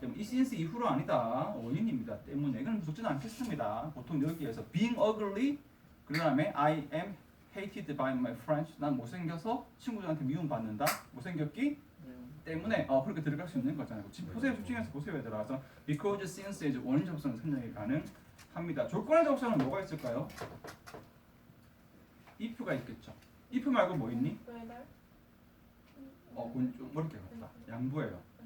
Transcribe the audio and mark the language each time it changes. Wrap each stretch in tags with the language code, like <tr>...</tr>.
<ko>때문에 이 since 이후로 아니다. 원인입니다. 때문에 이건 무섭지는 않겠습니다. 보통 여기에서</ko> <en>being ugly</en> <ko>그 다음에</ko> <en>I am hated by my friends.</en> <ko>난 못생겨서 친구들한테 미움받는다. 못생겼기 때문에 그렇게 들어갈 수 있는 거잖아요. 지금 보세요. 집중해서 보세요, 얘들아. 그래서 because, since, as 원인 접속은 생략이 가능합니다. 조건의 접속은 뭐가 있을까요? if가 있겠죠. if 말고 뭐 있니? 그건 좀 어렵게 갔다. 양보예요.</ko>